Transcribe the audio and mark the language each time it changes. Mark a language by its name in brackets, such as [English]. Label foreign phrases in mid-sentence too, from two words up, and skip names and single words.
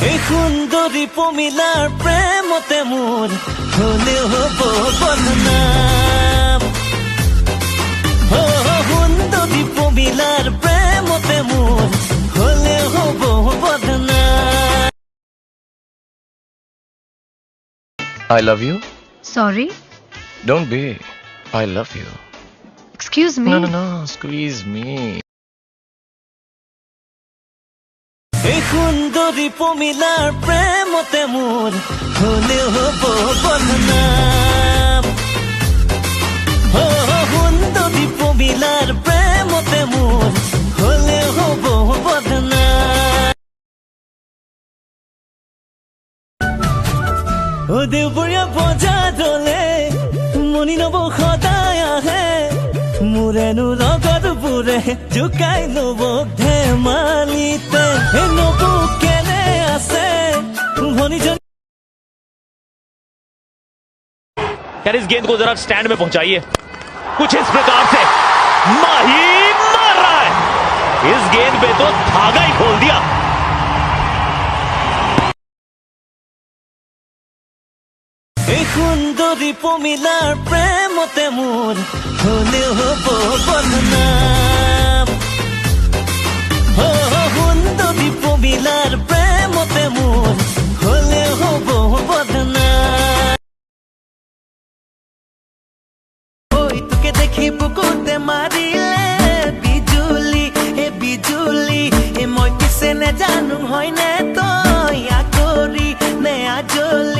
[Assamese] সুন্দরী পমিলার প্রেমতে মোর হলে হব বদনাম। সুন্দরী পমিলার প্রেমতে মোর হলে হব বদনাম। [English] I love you. Sorry? Don't be. I love you. Excuse me? No. Squeeze me. [Assamese] এই সুন্দরী পমিলার প্রেমতে মোর হলে হব বদনাম। সুন্দরী পমিলার প্রেমতে মোর হলে হব বদনাম। ও দেউবৰীয়া বজা দলে মনি নব সদায় আহে মোৰেনো লগত বোৰে জোকাই নব ধেমালিতে নব কেনে আছে ভনীজন। [Hindi] यार इस गेंद को जरा स्टैंड में पहुंचाइए कुछ इस प्रकार से। माही मार रहा है, इस गेंद पे तो धागा ही खोल दिया। [Assamese] এই সুন্দরী পমিলার প্রেমতে মোর হলে হব বদনাম। সুন্দরী পমিলার প্রেমতে মোর হলে হব বদনাম। ওই তোকে দেখি বুকুতে মারিলে বিজুলি বিজুলি মই পিছে নে জানো হয় নে তই আকৰি নে আজলি।